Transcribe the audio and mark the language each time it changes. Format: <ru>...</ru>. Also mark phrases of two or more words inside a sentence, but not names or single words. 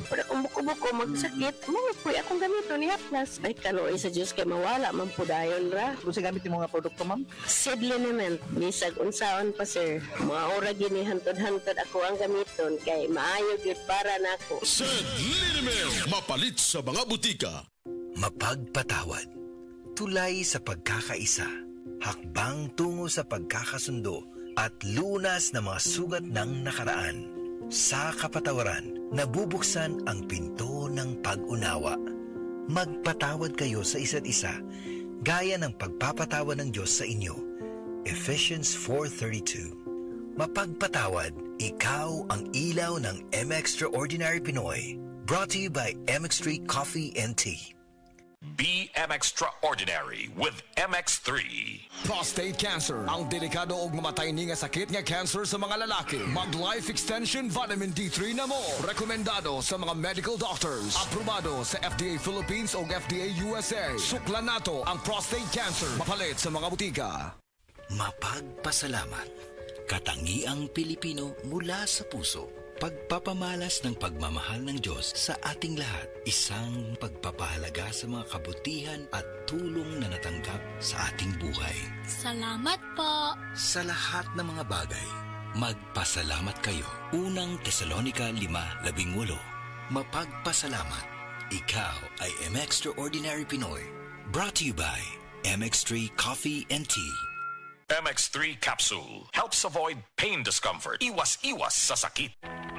<ceb>Pero kung buko-buko magsakit, mga po akong gamito ni haplas. Ay kaluoy sa Diyos kay mawala, mampudayon ra.</ceb> <tl>Kung sa gamit yung mga produkto, ma'am?</tl> <ceb>Sed Liniment, bisag unsaon pa sir. Mga ora gini hantod-hantod ako ang gamiton kay maayo gyud para nako. Sed Liniment, mapalit sa mga butika.</ceb> <tl>Mapagpatawad. Tulay sa pagkakaisa. Hakbang tungo sa pagkakasundo at lunas ng mga sugat ng nakaraan. Sa kapatawaran, nabubuksan ang pinto ng pag-unawa. Magpatawad kayo sa isa't isa, gaya ng pagpapatawad ng Diyos sa inyo. Ephesians 4:32. Mapagpatawad, ikaw ang ilaw ng M-Extraordinary Pinoy.</tl> <en>Brought to you by MX3 Coffee and Tea. Be Extraordinary with MX3.</en> <ceb>Prostate cancer, ang delikado ug mamatay ni nga sakit nga cancer sa mga lalaki. Mag Life Extension Vitamin D3 na mo. Rekomendado sa mga</ceb> <en>medical doctors.</en> <ceb>Aprobado sa FDA Philippines ug FDA USA. Suklan nato ang prostate cancer. Mapalit sa mga butika.</ceb> <tl>Mapagpasalamat. Katangiang Pilipino mula sa puso. Pagpapamalas ng pagmamahal ng Diyos sa ating lahat. Isang pagpapahalaga sa mga kabutihan at tulong na natanggap sa ating buhay. Salamat po. Sa lahat ng mga bagay, magpasalamat kayo. Unang Tesalonica 5:18. Mapagpasalamat. Ikaw ay M-Extraordinary Pinoy.</tl> <en>Brought to you by MX3 Coffee and Tea. MX3 Capsule helps avoid pain discomfort.</en> <tl>Iwas-iwas sa sakit.</tl>